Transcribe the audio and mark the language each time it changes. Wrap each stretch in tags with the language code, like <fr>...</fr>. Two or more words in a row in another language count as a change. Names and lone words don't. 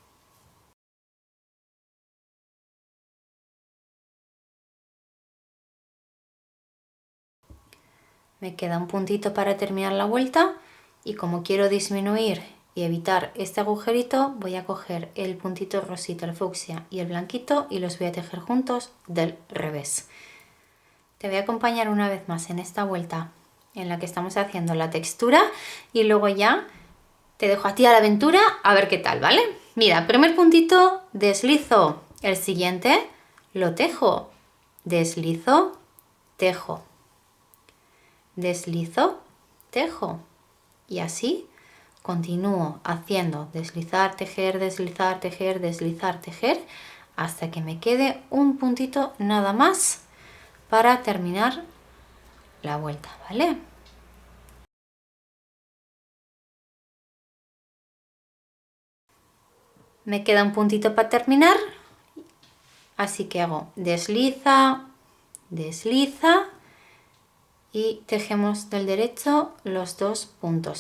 <es>Me queda un puntito para terminar la vuelta y como quiero disminuir y evitar este agujerito, voy a coger el puntito rosita, el fucsia y el blanquito y los voy a tejer juntos del revés. Te voy a acompañar una vez más en esta vuelta en la que estamos haciendo la textura y luego ya te dejo a ti a la aventura a ver qué tal, ¿vale? Mira, primer puntito, deslizo, el siguiente lo tejo, deslizo, tejo, deslizo, tejo y así continúo haciendo deslizar, tejer, deslizar, tejer, deslizar, tejer hasta que me quede un puntito nada más para terminar la vuelta, ¿vale? Me queda un puntito para terminar, así que hago desliza, desliza y tejemos del derecho los dos puntos.</es>